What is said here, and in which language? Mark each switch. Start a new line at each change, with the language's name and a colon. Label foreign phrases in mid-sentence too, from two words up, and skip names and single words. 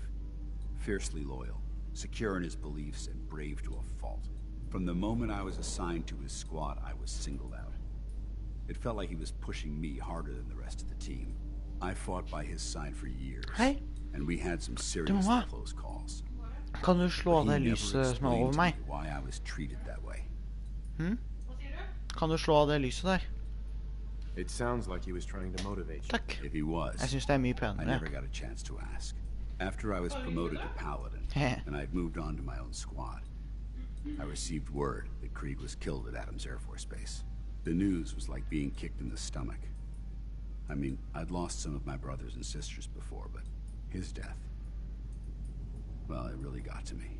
English: Fiercely loyal, secure in his beliefs, and brave to a fault. From the moment I was assigned to his squad, I was singled out. It felt like he was pushing me harder than the rest of the team. I fought by his side for years, and we had some seriously close calls.
Norwegian: Kan du slå av det lyset som er over meg?
English: Why I was treated that way.
Norwegian: Kan du slå av det lyset der?
English: It sounds like he was trying to motivate you.
Norwegian: Takk.
English: If he was,
Norwegian: Jeg synes det er mye
English: I
Norwegian: penere.
English: never got a chance to ask. After I was promoted to Paladin, and I'd moved on to my own squad, I received word that Krieg was killed at Adams Air Force Base. The news was like being kicked in the stomach. I mean, I'd lost some of my brothers and sisters before, but his death, well, it really got to me.